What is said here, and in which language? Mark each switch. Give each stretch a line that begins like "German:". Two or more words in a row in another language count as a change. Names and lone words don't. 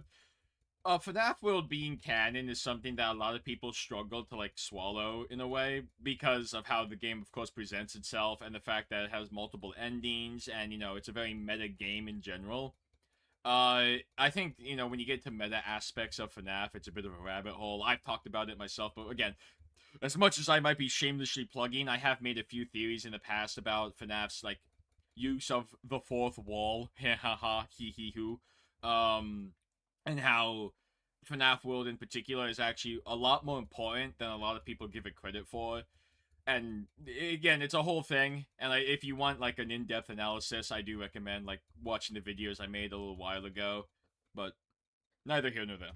English: FNAF World being canon is something that a lot of people struggle to, swallow in a way, because of how the game, of course, presents itself, and the fact that it has multiple endings, and, it's a very meta game in general. I think, when you get to meta aspects of FNAF, it's a bit of a rabbit hole. I've talked about it myself, but again, as much as I might be shamelessly plugging, I have made a few theories in the past about FNAF's, use of the fourth wall, ha ha ha, hee hee hoo, and how FNAF World in particular is actually a lot more important than a lot of people give it credit for. And again, it's a whole thing, and if you want an in-depth analysis, I do recommend watching the videos I made a little while ago, but neither here nor there.